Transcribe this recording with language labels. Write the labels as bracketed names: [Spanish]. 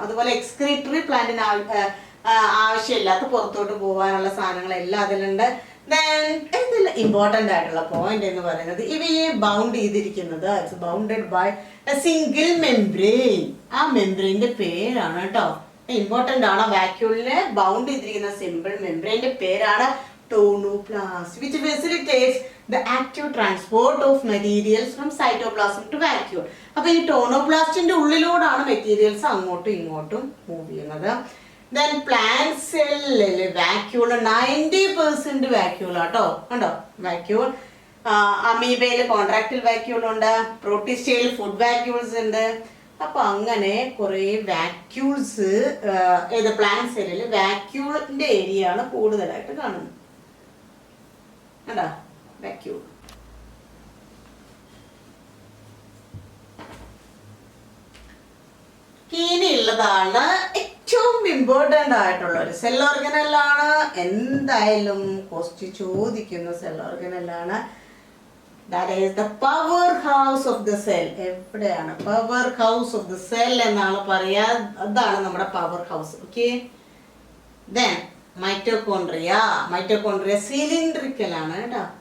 [Malayalam] അതുപോലെ എക്സ്ക്രീറ്ററി പ്ലാന്റിന് ആവശ്യമില്ലാത്ത പുറത്തോട്ട് പോകാനുള്ള സാധനങ്ങളെല്ലാം അതിലുണ്ട്. ദെൻ ഇതിൽ ഇമ്പോർട്ടൻ്റ് ആയിട്ടുള്ള പോയിന്റ് എന്ന് പറയുന്നത് ഇവയെ ബൗണ്ട് ചെയ്തിരിക്കുന്നത് [English] It's bounded by a single membrane. [Malayalam] ആ മെംബ്രെയിൻ്റെ പേരാണ് കേട്ടോ, ഇമ്പോർട്ടൻ്റ് ആണ്. വാക്യൂളിനെ ബൗണ്ട് ചെയ്തിരിക്കുന്ന സിമ്പിൾ മെംബ്രെയിൻ്റെ പേരാണ് tonoplast, [English] which facilitates the active transport of materials from cytoplasm to vacuole. [Malayalam] അപ്പോൾ ഈ ടോണോപ്ലാസ്റ്റിന്റെ ഉള്ളിലൂടെയാണ് മെറ്റീരിയൽസ് അങ്ങോട്ടും ഇങ്ങോട്ടും മൂവ് ചെയ്യുന്നത്. ദെൻ പ്ലാന്റ് സെല്ലിൽ വാക്യൂൾ 90% വാക്യൂൾ ആട്ടോ. കണ്ടോ വാക്യൂൾ. അമീബയിൽ കോൺട്രാക്റ്റിൽ വാക്യൂൾ ഉണ്ട്, പ്രോട്ടിസ്റ്റയിൽ ഫുഡ് വാക്യൂൾസ് ഉണ്ട്. അപ്പൊ അങ്ങനെ കുറെ വാക്യൂൾസ് ഏത് പ്ലാന്റ് സെല്ലിൽ വാക്യൂളിന്റെ ഏരിയ ആണ് കൂടുതലായിട്ട് കാണുന്നത്. കണ്ടോ വാക്യൂൾ. ഇനിയുള്ളതാണ് ഏറ്റവും ഇമ്പോർട്ടൻ്റ് ആയിട്ടുള്ള ഒരു സെൽ ഓർഗനലാണ്. എന്തായാലും ക്വസ്റ്റ്യൻ ചോദിക്കുന്ന cell ഓർഗനലാണ് [English] That is the powerhouse of the cell. [Malayalam] എവിടെയാണ് power house of the cell എന്നാണ് പറയാ. അതാണ് നമ്മുടെ power house. Okay. Then mitochondria cylindrical ആണ് കേട്ടോ.